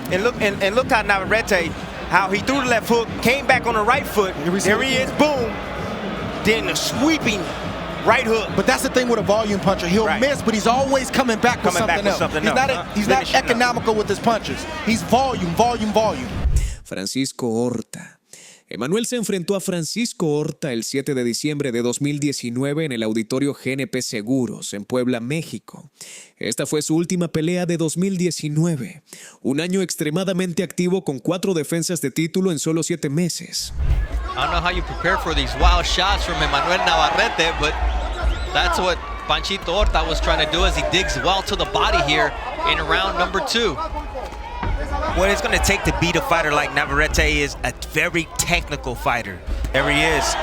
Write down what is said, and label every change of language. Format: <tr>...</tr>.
<en>And look how Navarrete, how he threw the left hook, came back on the right foot. There he is, boom. Then the sweeping right hook. But that's the thing with a volume puncher. He'll miss, but he's always coming back with something else. He's not economical with his punches. He's volume. Francisco Horta.</en> <es>Emanuel se enfrentó a Francisco Horta el 7 de diciembre de 2019 en el auditorio GNP Seguros en Puebla, México. Esta fue su última pelea de 2019, un año extremadamente activo con 4 defensas de título en solo 7 meses.</es> <en>I don't know how you prepare for these wild shots from Emanuel Navarrete, but that's what Panchito Horta was trying to do as he digs well to the body here in round number 2. What it's going to take to beat a fighter like Navarrete is a very technical fighter. There he is.</en>